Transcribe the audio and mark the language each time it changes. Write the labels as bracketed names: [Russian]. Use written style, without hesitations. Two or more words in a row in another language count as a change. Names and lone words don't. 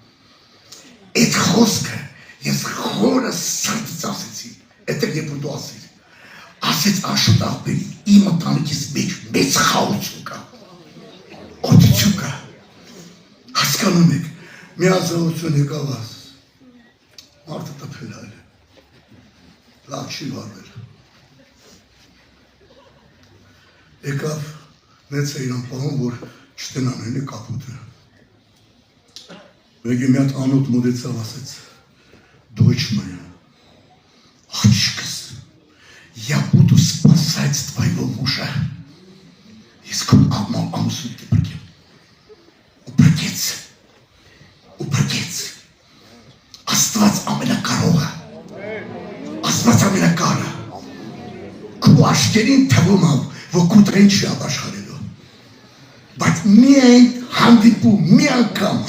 [Armenian] Այդ խոսքը ես խորը սրտից ասեցի, այդտեղ երբ որ դու ասիր, ասեց Աշոտ աղբերի իմ ընտանիքիս մեջ մեծ խաղաղություն կա, օրդություն կա, հասկանում եք, մի ազնվություն եկավ աս, մարդը տպել այլ, լավ չի վարվել, եկավ նեց է իրան պահում, որ չտենան էլի կապուտը, մեկի մի հատ անոտ մոտեցավ ասեց, [Russian] дочь моя, [Armenian] աղջիկս, [Russian] я буду спасать твоего мужа, [Armenian] ես քո ամուսնու կպրկեմ, ուպրկեց, Աստված ամենակարողը, Աստված ամենակարը, քո աշկերին թվում ավ, որ կուտրեն չի ապաշխարելու, բայց միայն հանդիպում, մի անգամ